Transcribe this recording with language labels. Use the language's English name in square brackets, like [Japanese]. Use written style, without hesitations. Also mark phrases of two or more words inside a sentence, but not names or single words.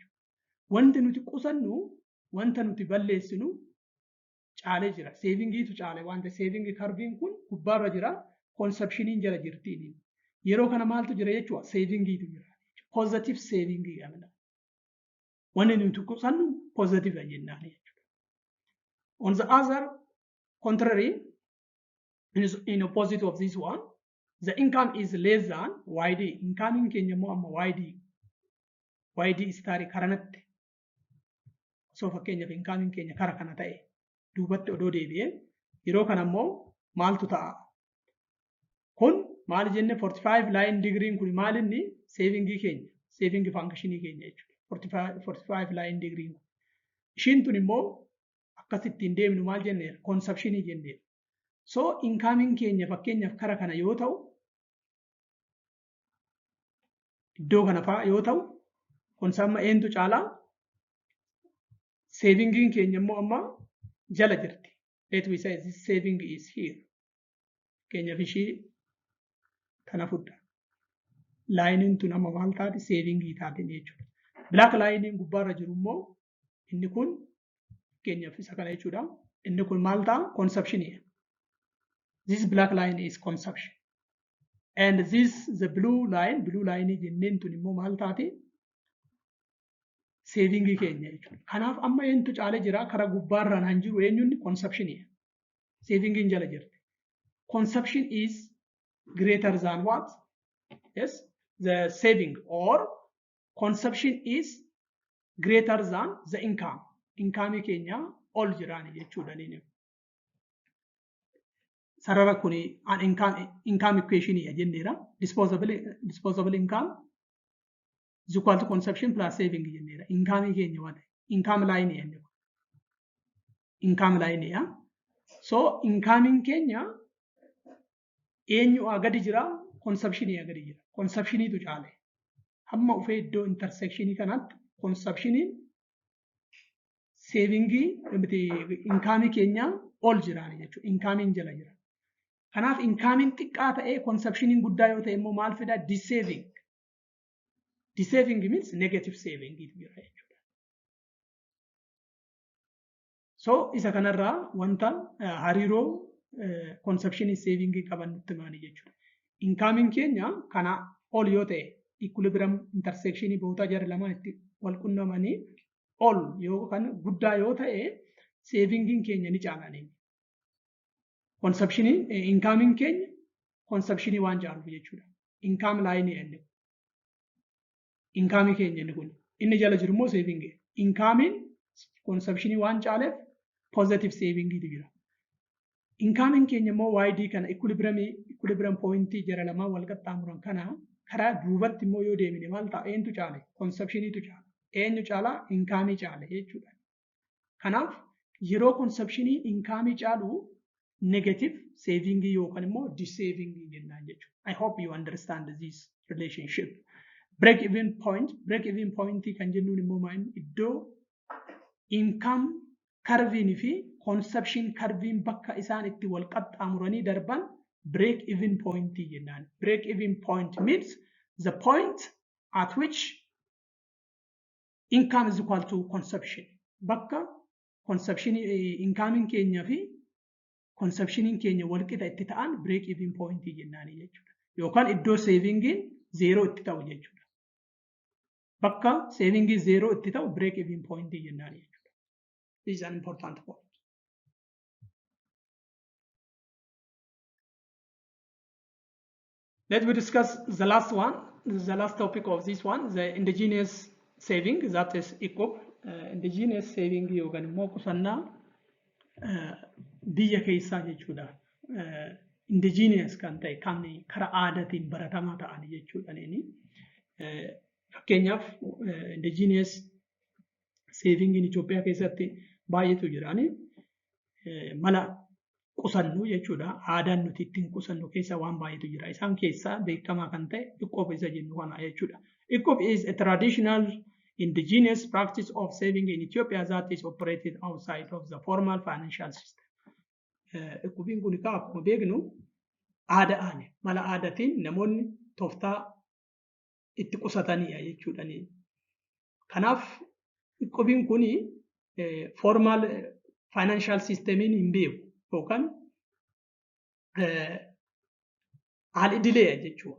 [Oromo] Wanti nuti qusannu wanta nuti balleessinu caalee jira. Saving tu caalee wanta [English] saving curve [Oromo] kun gubbaarra jira consumption jala jirti. Yeroo kana maaltu jira jechuudha saving tu jira. [English] Positive saving [Oromo] jedhamudha. Wanni nuti qusannu positive jennaan jechuudha. [English] On the other contrary, in opposite of this one, the income is less than YD. [Oromo] Income keenya immoo amma YD star karanatti. So fakkeenyaaf income keenya kara kana ta'e duubatti odoo deebi'ee yeroo kana immoo maaltu ta'a? Kun maal jenne 45 [English] line degree [Oromo] kun maal inni saving keenya [English] saving function [Oromo] keenya jechuudha 45 [English] line degree [Oromo] ishiin tun immoo akkasittiin deemnu maal jenne consumption jenne. So income keenya fakkeenyaaf kara kana yoo ta'u iddoo kana fa'aa yoo ta'u consumption eentu caalaa saving keenya immoo amma jala jirti. [English] Let we say this saving is here. [Oromo] Keenyaaf ishii kana fudda. Line tun amma maal taati saving taati jechuudha. [English] Black line [Oromo] gubbaarra jiru immoo inni kun keenyaaf isa kana jechuudha. Inni kun maal ta'a consumption. [English] This black line is consumption. And this the blue line [Oromo] jenneen tun immoo maal taati saving keenya jechuudha. Kanaaf amma eentu caalee jira kara gubbaarra naan jiru eenyuun consumption. Saving jala jirti. [English] Consumption is greater than what? Yes, the saving, or consumption is greater than the income. [Oromo] Income keenya ol jirani jechuudha nini. Sarara kuni [English] an income equation [Oromo] jenneera. [English] Disposable income is equal to consumption plus saving [Oromo] jenneera. [English] Income keenya what? Income line jenneera. Income line ya. [Oromo] So income keenya eenyu agadi jira consumption agadi jira. Consumption tu caale. Hamma ufee iddoo intersection kanatti [English] consumption saving income [Oromo] keenya ol jirani jechuudha. Income jala jira. Kanaaf income xiqqaa ta'ee consumption guddaa yoo ta'e immoo maal fida dissaving. [English] Dissaving means negative saving [Oromo] jira jechuudha. So isa kanarraa wanta hariiroo consumption saving qaban nutti maani jechuudha. Income keenya kana ol yoo ta'e [English] equilibrium intersection [Oromo] boota jara lamaan itti wal qunnamanii ol yoo kan guddaa yoo ta'e saving keenya ni caalanii. [English] Consumption income [Oromo] keenya consumption waan caaluuf jechuudha. [English] Income line inni. [Oromo] Income keenya inni kun inni jala jiru immoo saving. Income consumption waan caaleef [English] positive saving [Oromo] jira. Income keenya immoo YD kana [English] equilibrium point [Oromo] jara lamaan wal qaxxaamuran kana karaa duubatti immoo yoo deemine maal ta'a eentu caale consumption tu caala. Eenyu caala income caale jechuudha. Kanaaf yeroo consumption income caalu [English] negative saving [Oromo] yookaan immoo dissaving jennaan jechuudha. [English] I hope you understand this relationship. Break even point [Oromo] kan jennuun immoo iddoo [English] income curving [Oromo] fi [English] consumption curving [Oromo] bakka isaan itti wal qaxxaamuranii darban [English] break even point [Oromo] jennaan. [English] Break even point means the point at which income is equal to consumption. [Oromo] Bakka [English] consumption income [Oromo] keenya fi consumption keenya wal qixa itti ta'an [English] break even point [Oromo] jennaan jechuudha. Yookaan iddoo [English] saving zero [Oromo] itti ta'u jechuudha. Bakka [English] saving zero [Oromo] itti ta'u [English] break even point [Oromo] jennaan jechuudha. [English] This is an important point. Let me discuss the last one. This is the last topic of this one, the indigenous saving, that is ECOP. Indigenous saving [Oromo] yookaan immoo qusannaa biyya keessaa jechuudha. Indigenous kan ta'e kan karaa aadaatiin baratamaa ta'an jechuudha. Fakkeenyaaf [English] indigenous saving in [Oromo] Itoophiyaa keessatti baay'eetu jiraani. Mala qusannu jechuudha. Aadaan nuti ittiin qusannu keessa waan baay'eetu jira. Isaan keessaa beekamaa kan ta'e ECOP isa jennu kana jechuudha. [English] ECOP is a traditional indigenous practice of saving in Ethiopia that is operated outside of the formal financial system. [Oromo] ECOPin kun akkuma beeknu aadaadhaan mala aadaatiin namoonni tooftaa itti qusataniidha jechuudha. Kanaaf ECOPin kun [English] formal financial systemiin [Oromo] hin beeku yookaan haal-idilee jechuudha.